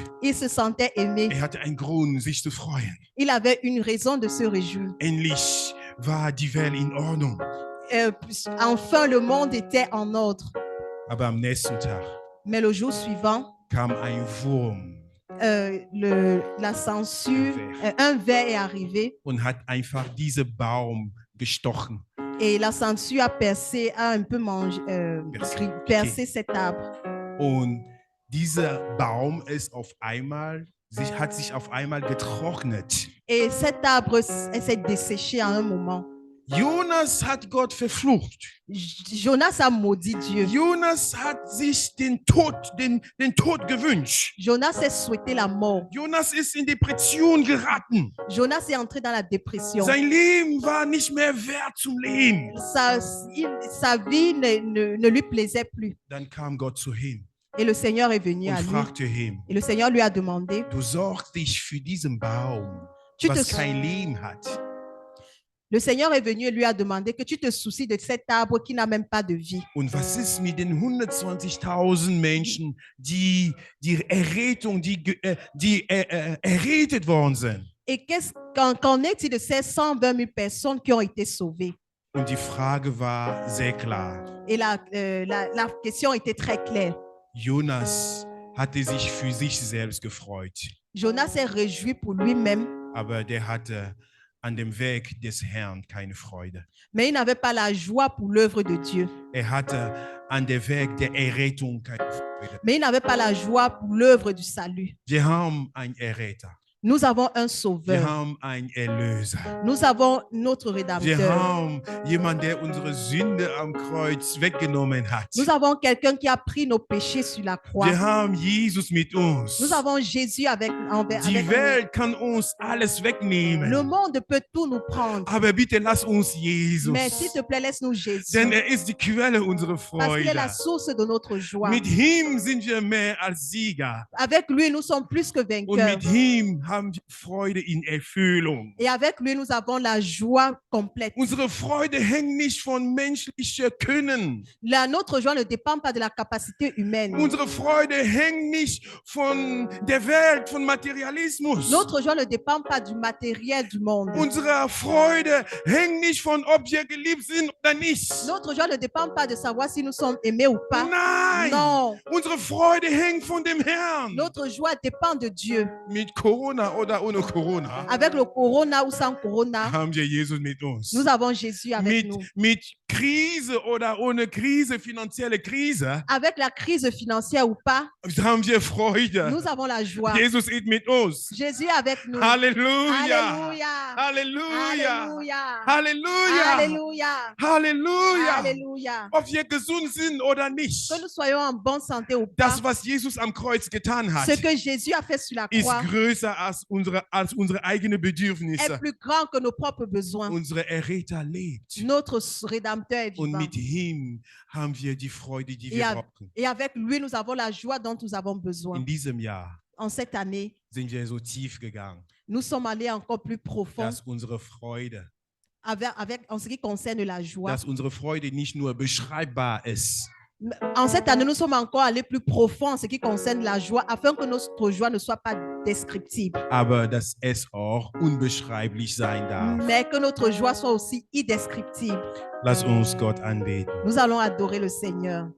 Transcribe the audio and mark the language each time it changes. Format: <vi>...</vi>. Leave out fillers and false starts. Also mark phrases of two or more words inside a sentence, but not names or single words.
<fr>Il se sentait aimé.</fr> <de>Er hatte einen Grund, sich zu freuen.</de> <fr>Il avait une raison de se réjouir.</fr> <de>Endlich war die Welt in Ordnung.</de> <fr>Enfin, le monde était en ordre.</fr> <de>Aber am nächsten Tag</de> <fr>Mais le jour suivant,</fr> <de>kam ein Wurm</de> <fr>la censure, un ver est arrivé</fr> <de>und hat einfach diesen Baum gestochen.</de> <fr>et la censure a percé, a un peu percé cet arbre.</fr> <de>Und dieser Baum ist hat sich auf einmal getrocknet.</de> <fr>Et cet arbre s'est desséché à un moment.</fr> <de>Jonas hat Gott verflucht.</de> <fr>Jonas a maudit Dieu.</fr> <de>Jonas hat sich den Tod gewünscht.</de> <fr>Jonas a souhaité la mort.</fr> <de>Jonas ist in Depression geraten.</de> <fr>Jonas est entré dans la dépression.</fr> <de>Sein Leben war nicht mehr wert zum Leben.</de> <fr>Sa vie ne lui plaisait plus.</fr> <de>Dann kam Gott zu ihm</de> <fr>Et le Seigneur est venu à</fr> <de>und</de> <fr>lui.</fr> <de>fragte ihn:</de> <fr>Et le Seigneur lui a demandé,</fr> <de>Du sorgst dich für diesen Baum,</de> <fr>Tu</fr> <de>was</de> <fr>te-</fr> <de>kein Leben hat.</de> <fr>le Seigneur est venu et lui a demandé que tu te soucies de cet arbre qui n'a même pas de vie.</fr> <de>Und was ist mit den 120.000 Menschen, die errettet worden sind?</de> <fr>Et qu'en est-il de ces 120 000 personnes qui ont été sauvées?</fr> <de>Und die Frage war sehr klar.</de> <fr>Et la question était très claire.</fr> <de>Jonas hatte sich für sich selbst gefreut,</de> <fr>Jonas s'est réjoui pour lui-même,</fr> <de>aber der hatte an dem Werk des Herrn keine Freude.</de> <fr>mais il n'avait pas la joie pour l'œuvre de Dieu.</fr> <de>Er hatte an der Werk der Errettung keine Freude.</de> <fr>Mais il n'avait pas la joie pour l'œuvre du salut.</fr> <de>Wir haben einen Erretter.</de> <fr>Nous avons un</fr> <de>Wir</de> <fr>sauveur.</fr> <de>haben einen Erlöser.</de> <fr>Nous avons notre</fr> <de>Wir</de> <fr>Rédempteur.</fr> <de>haben jemanden, der unsere Sünde am Kreuz weggenommen hat.</de> <fr>Nous avons quelqu'un qui a pris nos péchés sur la croix.</fr> <de>Wir haben Jesus mit uns.</de> <fr>Nous avons Jésus avec</fr> <de>Die</de> <fr>nous.</fr> <de>Welt kann uns alles</de> <fr>Le</fr> <de>wegnehmen.</de> <fr>monde peut tout nous prendre.</fr> <de>Aber bitte lass uns Jesus.</de> <fr>Mais s'il te plaît, laisse-nous Jésus.</fr> <de>Denn er ist die Quelle unserer</de> <fr>Parce qu'il est la</fr> <de>Freude.</de> <fr>source de notre joie.</fr> <de>Mit ihm sind wir mehr als Sieger.</de> <fr>Avec lui, nous sommes plus que</fr> <de>Und</de> <fr>vainqueurs.</fr> <de>mit ihm haben wir Freude in Erfüllung.</de> <fr>Et avec lui, nous avons la joie complète.</fr> <de>Unsere Freude hängt nicht von menschlichem Können.</de> <fr>Notre joie ne dépend pas de la capacité humaine.</fr> <de>Unsere Freude hängt nicht von der Welt, von Materialismus.</de> <fr>Notre joie ne dépend pas du matériel du monde.</fr> <de>Unsere Freude hängt nicht von, ob wir geliebt sind oder nicht.</de> <fr>Notre joie ne dépend pas de savoir si nous sommes aimés ou pas.</fr> <de>Nein,</de> <fr>Non.</fr> <de>unsere Freude hängt von dem Herrn.</de> <fr>Notre joie dépend de Dieu.</fr> <de>Mit Corona oder ohne Corona</de> <fr>Avec le corona ou sans corona,</fr> <de>haben wir Jesus mit uns.</de> <fr>nous avons Jésus avec nous.</fr> <de>Mit Krise oder ohne Krise, finanzielle Krise,</de> <fr>Avec la crise financière ou pas,</fr> <de>haben wir Freude.</de> <fr>nous avons la joie.</fr> <de>Jesus ist mit uns.</de> <fr>Jésus est avec nous.</fr> <de>Halleluja.</de> <fr>Alléluia.</fr> <de>Halleluja.</de> <fr>Alléluia.</fr> <de>Halleluja.</de> <fr>Alléluia.</fr> <de>Halleluja.</de> <fr>Alléluia.</fr> <de>Ob wir gesund sind oder nicht.</de> <fr>Que nous soyons en bonne santé ou pas,</fr> <de>Das, was Jesus am Kreuz getan hat,</de> <fr>ce que Jésus a fait sur la</fr> <de>ist</de> <fr>croix</fr> <de>größer als unsere eigenen</de> <fr>est</fr> <de>Bedürfnisse.</de> <fr>plus grand que nos propres besoins.</fr> <de>Unser Erretter lebt.</de> <fr>Notre Rédempteur est</fr> <de>Und</de> <fr>vivant.</fr> <de>mit ihm haben wir die Freude, die</de> <fr>Et,</fr> <de>wir</de> <fr>av-</fr> <de>brauchen.</de> <fr>et avec lui, nous avons la joie dont nous avons besoin.</fr> <de>In diesem Jahr</de> <fr>En cette année,</fr> <de>sind wir so tief gegangen,</de> <fr>nous sommes allés encore plus profond</fr> <de>dass unsere Freude,</de> <fr>en ce qui concerne la joie.</fr> <de>dass unsere Freude nicht nur beschreibbar ist,</de> <fr>En cette année, nous sommes encore allés plus profond en ce qui concerne la joie, afin que notre joie ne soit pas descriptible,</fr> <de>aber dass es auch unbeschreiblich sein darf.</de> <fr>mais que notre joie soit aussi indescriptible.</fr> <de>Lass uns Gott anbeten.</de> <fr>Nous allons adorer le Seigneur.</fr>